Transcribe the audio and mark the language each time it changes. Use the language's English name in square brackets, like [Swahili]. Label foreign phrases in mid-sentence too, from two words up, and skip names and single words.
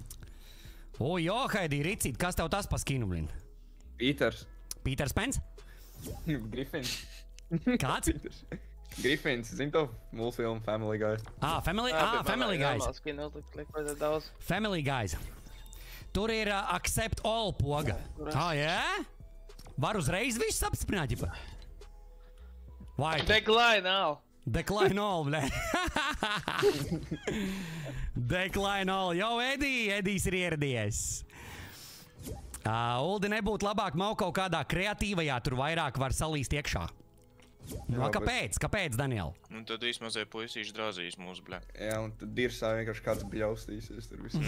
[Latvian] Johaidī, Ricīt, kas tev tas pa skinu, blin? Pīters. Pīters Pens? Grifins. Kāds? Grifins, zini to multfilmu Family Guy? Family Guys. Skinu uzlikt, liek vajadzētu daudz. Family Guys. Tur ir [English] accept all [Latvian] poga. Jā? Var uzreiz visus apstiprināt, ģipa? Vai? [English] Decline all. Decline all, blē. Decline all. [Latvian] Jau, Edijs ir ieradies. Uldi, nebūtu labāk mau kaut kādā kreatīvajā, tur vairāk var salīst iekšā. No, kāpēc? Kāpēc, Daniel? Un tad īsmazie puisīši drāzīs mūsu, bļā. Jā, un tad dirsā vienkārši kāds bļaustīsies tur visam.